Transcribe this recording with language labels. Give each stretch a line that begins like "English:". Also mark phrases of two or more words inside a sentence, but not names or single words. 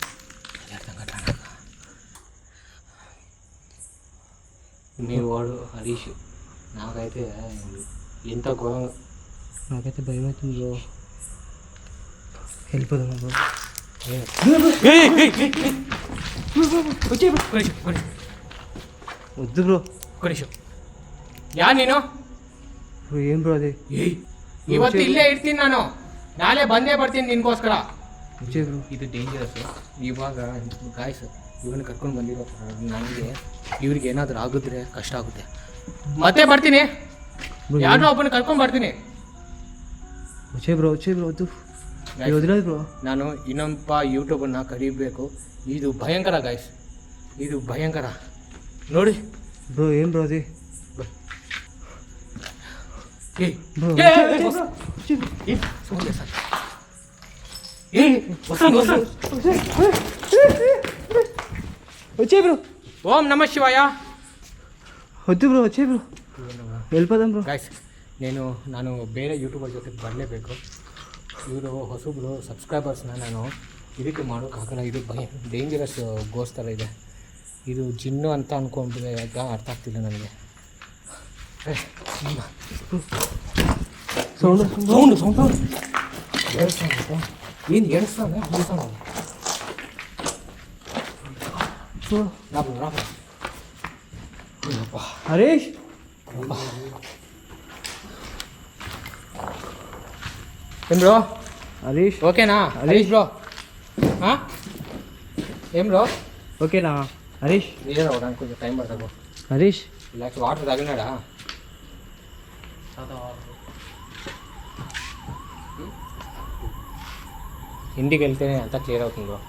Telugu: మీ వాడు హరీష్ నాకైతే ఎంత ఘోరంగా నాకైతే భయం అవుతుంది బ్రో. వెళ్ళిపోదాం బ్రో. వద్దు బ్రో.
Kannada: కొనిషం ಯಾ ನೀನು ಬ್ರೋ ಏನು ಬ್ರೋ ಅದೇ ಇವತ್ತು ಇಲ್ಲೇ ಇರ್ತೀನಿ ನಾನು, ನಾಳೆ ಬಂದೇ ಬರ್ತೀನಿ ನಿನ್ಗೋಸ್ಕರ. ಬ್ರೋ ಇದು ಡೇಂಜರಸ್. ಇವಾಗ ಗಾಯ್ಸ್ ಇವನ್ನ ಕರ್ಕೊಂಡು ಬಂದಿರೋ ನನಗೆ ಇವ್ರಿಗೆ ಏನಾದರೂ ಆಗಿದ್ರೆ ಕಷ್ಟ ಆಗುತ್ತೆ. ಮತ್ತೆ ಬರ್ತೀನಿ, ಯಾರನ್ನೋ ಒಬ್ಬನ ಕರ್ಕೊಂಡು ಬರ್ತೀನಿ. ಬ್ರೋ ವದ್ದು ವದಿರೋದು ಬ್ರೋ. ನಾನು ಇನ್ನೊಬ್ಬ ಯೂಟ್ಯೂಬನ್ನ ಕರೀಬೇಕು. ಇದು ಭಯಂಕರ ಗಾಯ್ಸ್, ಇದು ಭಯಂಕರ ನೋಡಿ ಬ್ರೋ. ಏನು ಬ್ರೋ ಅದೇ
Telugu: వచ్చే బ్రో. ఓం నమ శివాయ. వద్దు బ్రో, వచ్చే బ్రో, వెళ్ళిపోదాం బ్రో.
Kannada: ಗಾಯ್ಸ್ ನಾನು ಬೇರೆ ಯೂಟ್ಯೂಬರ್ ಜೊತೆ ಬರಲೇಬೇಕು. ಇವರು ಹೊಸಬ್ರು ಸಬ್ಸ್ಕ್ರೈಬರ್ಸ್ನ ನಾನು ಇದಕ್ಕೆ ಮಾಡೋಕ್ಕಾಗಲ್ಲ. ಇದು ಡೇಂಜರಸ್ ಗೋಸ್ ಥರ ಇದೆ. ಇದು ಜಿನ್ನು ಅಂತ ಅಂದ್ಕೊಂಡ್ರೆ ಈಗ ಅರ್ಥ ಆಗ್ತಿಲ್ಲ ನನಗೆ. ಸೌಂಡ್ ಏನು ಎಣಿಸ್ತಾನೆ ಹರೀಶ್.
Telugu: ఏం బ్రో హరీష్ ఓకేనా? హరీష్ బ్రో ఏం బ్రో ఓకేనా? హరీష్ నీళ్ళు రావడానికి కొంచెం టైం పడుతుంది. హరీష్ రిలాక్స్. వాటర్ తాగినాడా? ఇంటికి వెళ్తేనే అంతా క్లియర్ అవుతుంది బ్రో.